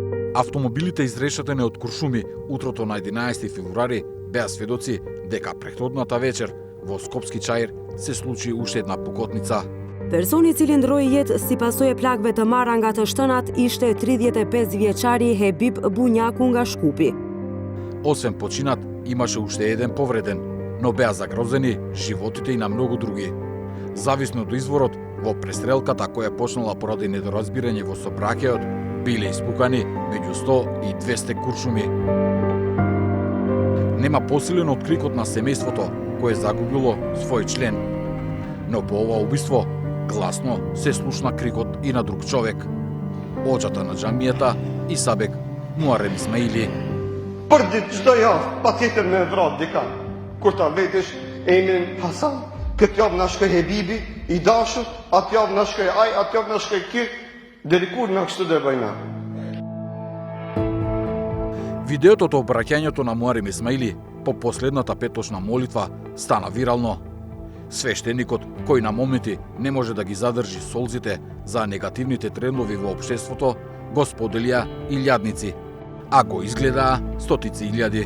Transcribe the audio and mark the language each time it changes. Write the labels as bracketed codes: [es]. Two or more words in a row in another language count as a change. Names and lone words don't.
[mk] Автомобилите изрешетени од куршуми утрото на 11 февруари беа сведоци дека претходната вечер во Скопски Чаир се случи уште една пукотница. [sq] Personi i cili ndroi jetë si pasojë e plagëve të marra nga të shtënat ishte 35 vjeçari Hebib Bunjaku nga Shkupi. [mk] Освен починат, имаше уште еден повреден, но беа загрозени животите и на многу други. Зависно од изворот, во престрелката која почнала поради недоразбирање во сообраќајот, биле испукани меѓу 100 и 200 куршуми. Нема посилен од крикот на семејството кое загубило свој член. Но по ова убиство гласно се слушна крикот и на друг човек. Оџата на џамијата Исабек Муарем Исмаили. [sq] Për ditë çdo javë, patjetër me vrat dika. Kur ta vetesh emrin Hasan, këtë javë na shkoi Hebibi, i dashur, atë javë na shkoi ai, atë javë na shkoi ky, deri kur na kështu do bëjna. [mk] Видеото од обраќањето на Муарем Исмаили по последната петочна молитва стана вирално. Свештеникот, кој на моменти не може да ги задржи солзите за негативните трендови во општеството, го споделија илјадници, а го изгледаа стотици илјади.